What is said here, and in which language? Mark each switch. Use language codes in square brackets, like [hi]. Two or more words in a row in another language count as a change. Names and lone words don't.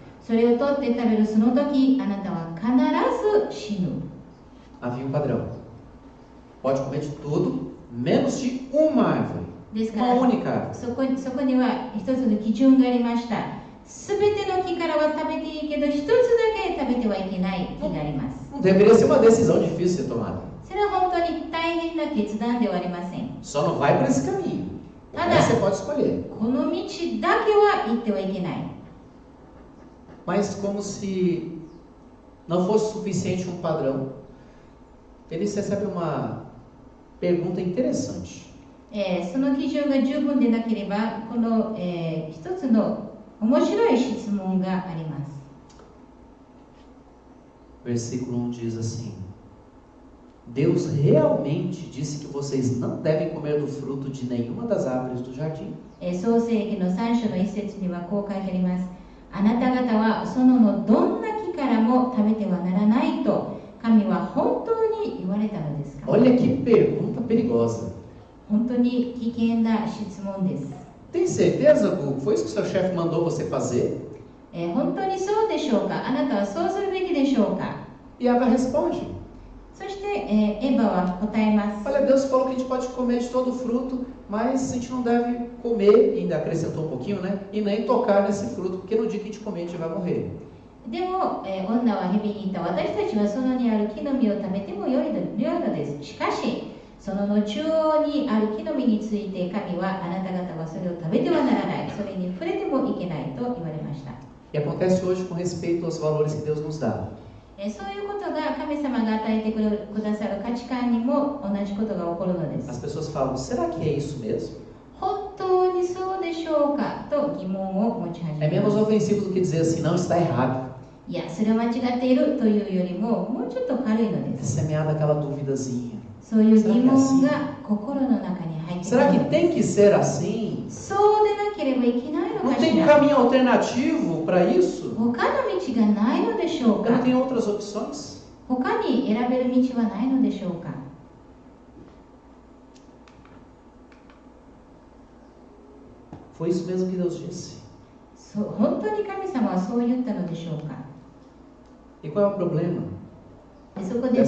[ja] それを取って食べるその時あなたは必ず死ぬ。 [pt] Havia um padrão. Pode comer de tudo, menos de uma árvore. [ja] ですか [pt] Uma [ja] ら [pt] única árvore. [ja] そこには一つの基準がありました。すべての木からは食べていいけど一つだけ食べてはいけない木があります。 [pt] Não deveria ser uma decisão difícil de ser tomada. [ja] それは本当に大変な決断ではありません。 [pt] Só não vai por esse caminho. Ah, Aí não. você pode escolher. [ja] この道だけは行ってはいけない。 [pt] Mas como se não fosse suficiente um padrão, eles recebem uma pergunta interessante. [ja] その基準が十分でなければ、この、一つの面白い質問があります。 [pt] Versículo 1 diz assim: Deus realmente disse que vocês não devem comer do fruto de nenhuma das árvores do jardim. [ja] 創世記の3章の一節にはこう書いてあります。あなた方はそののどんな木からも食べてはならないと神は本当に言われたのですか？ [pt] Olha que pergunta perigosa. [ja] 本当に危険な質問です。 [pt] Tem certeza, Gu? Foi isso que seu chefe mandou você fazer? [ja] 本当にそうでしょうか？あなたはそうするべきでしょうか？ [pt] E Eva responde: [ja] そして、エヴァは答えます。 [pt] Olha, Deus falou que a gente pode comer de todo fruto, mas a gente não deve comer, ainda acrescentou um pouquinho, né? E nem tocar nesse fruto, porque no dia que a gente comer, a gente vai morrer. [ja] でも、女は蛇に言った。私たちはそのにある木の実を食べてもよいのです。しかし、そのの中央にある木の実について神はあなた方はそれを食べてはならない。それに触れてもいけないと言われました。 [pt] E acontece hoje com respeito aos valores que Deus nos dá. [ja] そういうことが神様が与えてくださる価値観にも同じことが起こるので [pt] As [ja] す。 [pt] pessoas falam: será que é isso mesmo? [ja] 本当にそうでしょうかと疑問を持ち始 [pt] É [ja] めま [pt] menos [ja] す。 [pt] ofensivo do que dizer assim: não, está errado. [ja] いや、それは間違っているというよりももうちょっと軽いので [pt] É [ja] す。 [pt] semeada aquela duvidazinha. [ja] そういう疑問が心の中に入ってくる [pt] Será que [ja] ので [pt] tem que ser assim? [ja] す。そうでなければいけないの [pt] Não [ja] かし [pt] tem [ja] ら。 [pt] caminho alternativo para isso? [ja] 他の道がないのでしょう [pt] Eu não [ja] か。 [pt] tenho outras opções? [ja] 他に選べる道はないのでしょうか。 [pt] Foi isso mesmo que Deus disse. [ja] 本当に神様はそう言ったのでしょうか。 [pt] E qual é o problema [ja] そこで